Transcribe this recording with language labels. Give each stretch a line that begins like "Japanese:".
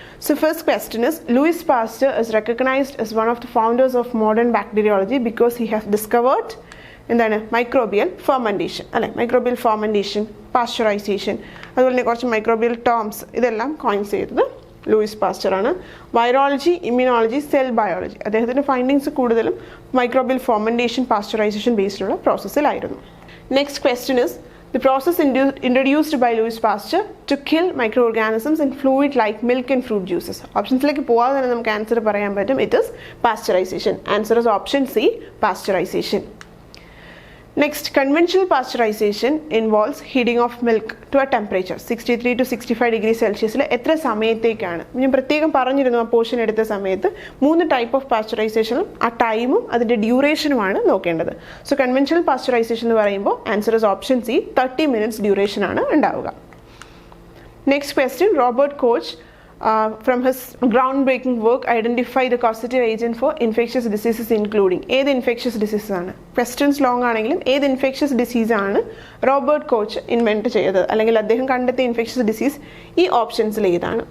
English: so first question is Louis Pasteur is recognized as one of the founders of modern bacteriology because he has discovered
Malayalam: എന്താണ് microbial fermentation അല്ലെ, microbial fermentation, pasteurisation, അതുപോലെ തന്നെ കുറച്ച് microbial terms ഇതെല്ലാം coins ചെയ്തത് Luis പാസ്റ്ററാണ്. Virology, immunology, cell biology, അദ്ദേഹത്തിൻ്റെ findings കൂടുതലും microbial fermentation, pasteurisation ബേസ്ഡിലുള്ള പ്രോസസ്സിലായിരുന്നു.
English: Next question is the process introduced by Louis Pasteur to kill microorganisms in fluid like milk and fruit juices.
Malayalam: ഓപ്ഷൻസിലേക്ക് പോവാതെ തന്നെ നമുക്ക് answer പറയാൻ പറ്റും.
English: It is pasteurization. Answer is option C, pasteurization. Next, conventional pasteurization involves heating of milk to a temperature 63 to 65 degrees Celsius.
Malayalam: എത്ര സമയത്തേക്കാണ് ഞാൻ പ്രത്യേകം പറഞ്ഞിരുന്നു ആ പോർഷൻ എടുത്ത സമയത്ത് 3 ടൈപ്പ് ഓഫ് പാസ്ചറൈസേഷനും ആ ടൈമും അതിൻ്റെ ഡ്യൂറേഷനുമാണ് നോക്കേണ്ടത്. സോ കൺവെൻഷണൽ പാസ്ചറൈസേഷൻ എന്ന് പറയുമ്പോൾ answer is option C,
English: 30 minutes
Malayalam: ഡ്യൂറേഷനാണ് ഉണ്ടാവുക.
English: next question, Robert Koch from his groundbreaking work identify the causative agent for infectious diseases including
Malayalam: ഏത് ഇൻഫെക്ഷ്യസ് ഡിസീസസ് ആണ്, ക്വസ്റ്റ്യൻസ് ലോങ് ആണെങ്കിലും ഏത് ഇൻഫെക്ഷ്യസ് ഡിസീസ് ആണ് റോബർട്ട് കോച്ച് ഇൻവെൻറ്റ് ചെയ്തത് അല്ലെങ്കിൽ അദ്ദേഹം കണ്ടെത്തിയ ഇൻഫെക്ഷ്യസ് ഡിസീസ് ഈ ഓപ്ഷൻസിൽ ഏതാണ്?